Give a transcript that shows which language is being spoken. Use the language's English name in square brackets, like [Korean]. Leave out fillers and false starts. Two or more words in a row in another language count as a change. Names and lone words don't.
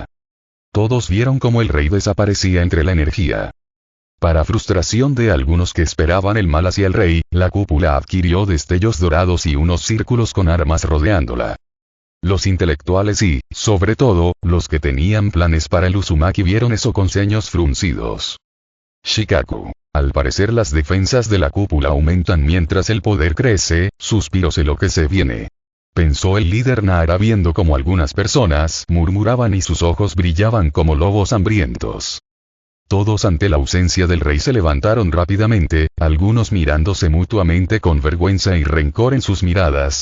[Spanish] Todos vieron cómo el rey desaparecía entre la energía. Para frustración de algunos que esperaban el mal hacia el rey, la cúpula adquirió destellos dorados y unos círculos con armas rodeándola. Los intelectuales y, sobre todo, los que tenían planes para el Uzumaki vieron eso con ceños fruncidos. Shikaku. Al parecer las defensas de la cúpula aumentan mientras el poder crece, suspiró, sé lo que se viene. Pensó el líder Nara viendo como algunas personas murmuraban y sus ojos brillaban como lobos hambrientos. Todos ante la ausencia del rey se levantaron rápidamente, algunos mirándose mutuamente con vergüenza y rencor en sus miradas.